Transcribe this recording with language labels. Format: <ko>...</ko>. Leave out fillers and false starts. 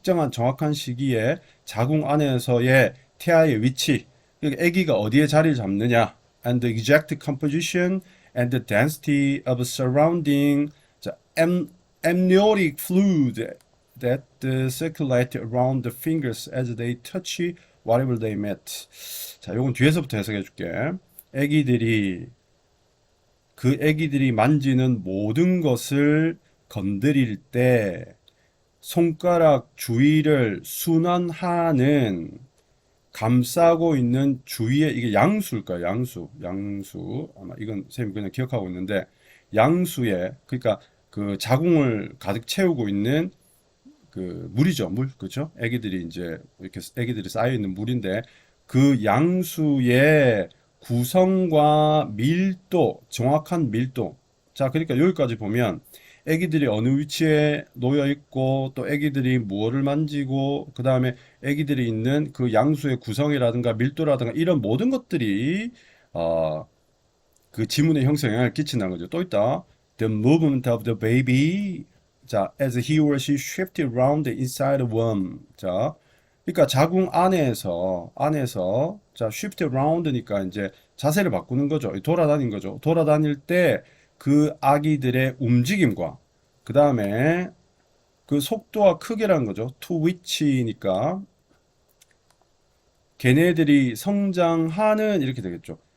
<ko>정확한 시기에 자궁 안에서의 태아의 위치, 그러니까 아기가 어디에 자리를 잡느냐,</ko> <en>and the exact composition and the density of surrounding 자, amniotic fluid that circulate around the fingers as they touch whatever they met.</en> <ko>자, 요건 뒤에서부터 해석해 줄게. 애기들이 그 애기들이 만지는 모든 것을 건드릴 때 손가락 주위를 순환하는 감싸고 있는 주위에 이게 양수일까요? 양수. 아마 이건 쌤이 그냥 기억하고 있는데 양수에 그러니까 그 자궁을 가득 채우고 있는 그 물이죠, 물. 그렇죠? 애기들이 이제 이렇게 애기들이 쌓여 있는 물인데 그 양수의 구성과 밀도, 정확한 밀도. 자, 그러니까 여기까지 보면 애기들이 어느 위치에 놓여 있고 또 애기들이 무엇을 만지고 그다음에 애기들이 있는 그 양수의 구성이라든가 밀도라든가 이런 모든 것들이 어, 그 지문의 형성에 영향을 끼친다는 거죠. 또 있다.</ko> <en>The movement of the baby. 자, as he or she shifted around the inside the womb.</en> <ko>자, 그러니까 자궁 안에서 자, shift around니까 이제 자세를 바꾸는 거죠. 돌아다닌 거죠. 돌아다닐 때 그 아기들의 움직임과 그 다음에 그 속도와 크기라는 거죠. to which니까 걔네들이 성장하는 이렇게 되겠죠.</ko>